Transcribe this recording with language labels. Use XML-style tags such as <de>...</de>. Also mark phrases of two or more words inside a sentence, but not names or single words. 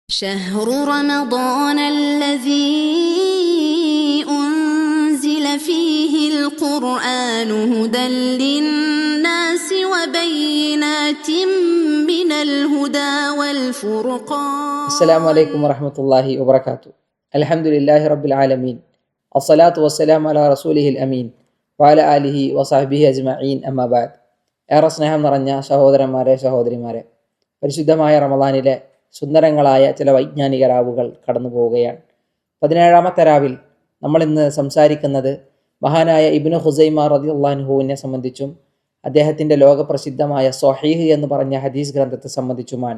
<ar>شهر رمضان الذي أنزل فيه القرآن هدى للناس وبينات من الهدى والفرقان. السلام عليكم ورحمة الله وبركاته. الحمد لله رب العالمين. الصلاة والسلام على رسوله الأمين وعلى آله وصحبه أجمعين. أما بعد.</ar> <ml>ഏറെ സ്നേഹം നിറഞ്ഞ സഹോദരന്മാരെ സഹോദരിമാരെ, പരിശുദ്ധമായ റമദാനിലെ സുന്ദരങ്ങളായ ചില വൈജ്ഞാനിക രാവുകൾ കടന്നു പോവുകയാണ്. 17ാമത്തെ രാവിൽ നമ്മൾ ഇന്ന് സംസാരിക്കുന്നത് മഹാനായ ഇബ്നു ഖുസൈമ</ml> <ar>رضي الله عنه</ar> <ml>സംബന്ധിച്ചും അദ്ദേഹത്തിൻ്റെ ലോകപ്രസിദ്ധമായ സ്വഹീഹ് എന്ന് പറഞ്ഞ ഹദീസ് ഗ്രന്ഥത്തെ സംബന്ധിച്ചുമാണ്.</ml>